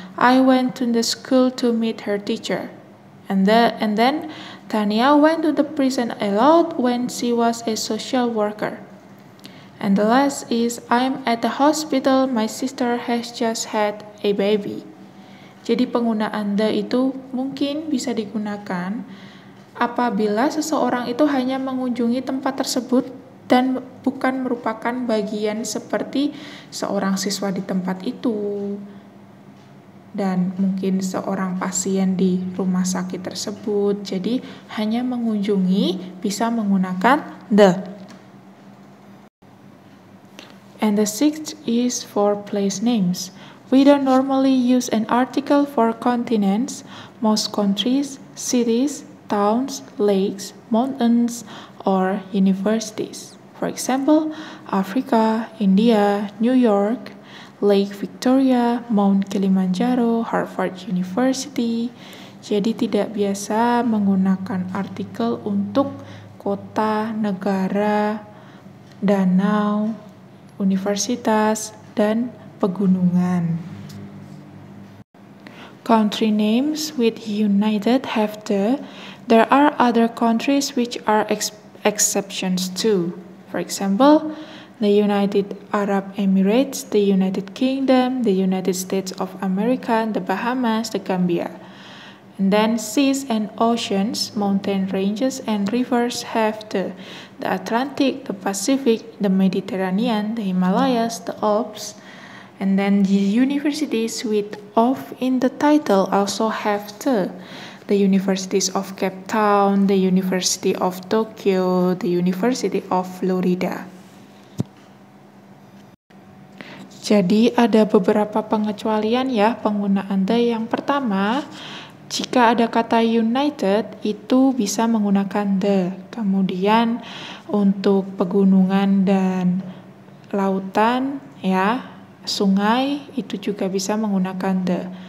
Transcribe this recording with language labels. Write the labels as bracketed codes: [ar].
[en] I went to the school to meet her teacher. And then Tania went to the prison a lot when she was a social worker. And the last is, I'm at the hospital, my sister has just had a baby. [id] Jadi penggunaan the itu mungkin bisa digunakan apabila seseorang itu hanya mengunjungi tempat tersebut dan bukan merupakan bagian seperti seorang siswa di tempat itu dan mungkin seorang pasien di rumah sakit tersebut. Jadi hanya mengunjungi bisa menggunakan the. [en] And the sixth is for place names. We don't normally use an article for continents, most countries, cities, towns, lakes, mountains, or universities. For example, Africa, India, New York, Lake Victoria, Mount Kilimanjaro, Harvard University. [id] Jadi tidak biasa menggunakan artikel untuk kota, negara, danau, universitas, dan pegunungan. [en] Country names with United have the. There are other countries which are exceptions too. For example, the United Arab Emirates, the United Kingdom, the United States of America, the Bahamas, the Gambia. And then seas and oceans, mountain ranges and rivers have the Atlantic, the Pacific, the Mediterranean, the Himalayas, the Alps. And then the universities with of in the title also have the universities of Cape Town, the University of Tokyo, the University of Florida. [id] Jadi ada beberapa pengecualian ya penggunaan the. Yang pertama, jika ada kata united itu bisa menggunakan the. Kemudian untuk pegunungan dan lautan ya, sungai itu juga bisa menggunakan the.